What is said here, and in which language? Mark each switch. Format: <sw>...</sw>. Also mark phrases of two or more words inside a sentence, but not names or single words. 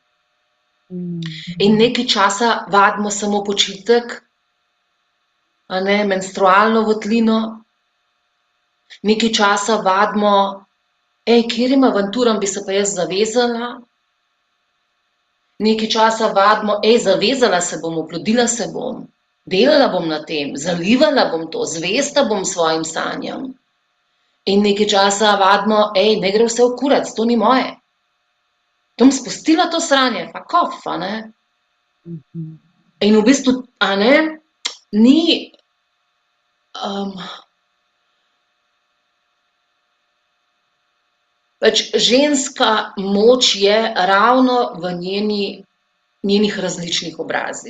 <sl>In nekaj časa vadimo samo počitek, a ne, menstrualno votlino, nekaj časa vadimo, katerim avanturam bi se pa jaz zavezala, nekaj časa vadimo, zavezala se bom, oplodila se bom, delala bom na tem, zalivala bom to, zvesta bom svojim sanjam. In nekaj časa vadimo, ne gre vse v kurac, to ni moje. To bom spustila to sranje,</sl> <en>fuck off,</en> <sl>a ne. In v bistvu, a ne, ni, pač ženska moč je ravno v njenih različnih obrazih.</sl>